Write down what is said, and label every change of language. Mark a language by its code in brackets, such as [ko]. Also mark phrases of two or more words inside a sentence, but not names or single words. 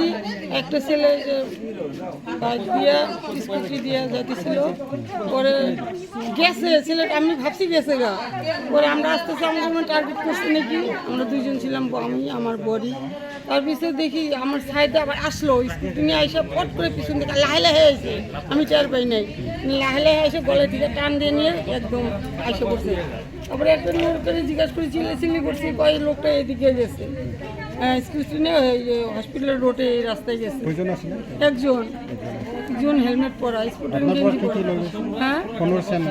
[bn] একটা ছেলে যে বাইক দিয়ে স্কুটি দিয়ে যাইতেছিল, পরে গেছে ছেলেটা, আমি ভাবছি গেছে গা। পরে আমরা আসতেছি, আমাকে টার্গেট করছে নাকি। আমরা দুইজন ছিলাম, আমি আমার বডি। তার পিছনে দেখি আমার সাইডে আবার আসলো স্কুটি নিয়ে, এসে পট করে পিছন থেকে লাহে লাহে এসে, আমি টের পাই নাই, লাহে লাহে এসে গলার দিকে টান দিয়ে নিয়ে একদম এসে পড়ছে। তারপরে একটা লোকটাকে জিজ্ঞাসা করে চিল্লি করছি, কয় লোকটা এদিকে গেছে, স্কুটি নিয়ে হসপিটালের রোডে এই রাস্তায় গেছে। একজন হেলমেট পরা, স্কুটি হ্যাঁ ফোন আসছে।